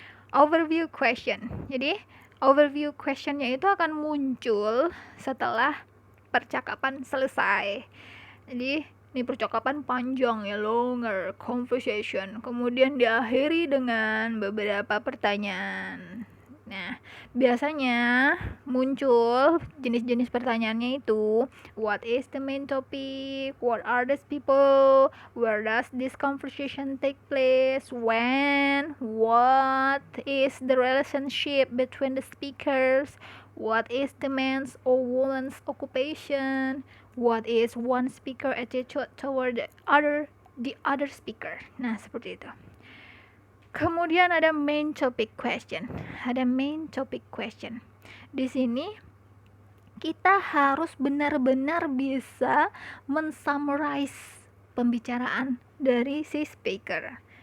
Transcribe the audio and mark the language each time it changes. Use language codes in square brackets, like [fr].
[en] Overview question. [id] Jadi, overview questionnya itu akan muncul setelah percakapan selesai. Jadi, ini percakapan panjang ya, [en] longer conversation. [id] Kemudian diakhiri dengan beberapa pertanyaan. Nah, biasanya muncul jenis-jenis pertanyaannya itu, [en] what is the main topic, what are these people, where does this conversation take place, when, what is the relationship between the speakers, what is the man's or woman's occupation, what is one speaker attitude toward the other speaker. [id] Nah, seperti itu. Kemudian ada main topic question. Ada main topic question. Di sini kita harus benar-benar bisa mensummarize pembicaraan dari si speaker.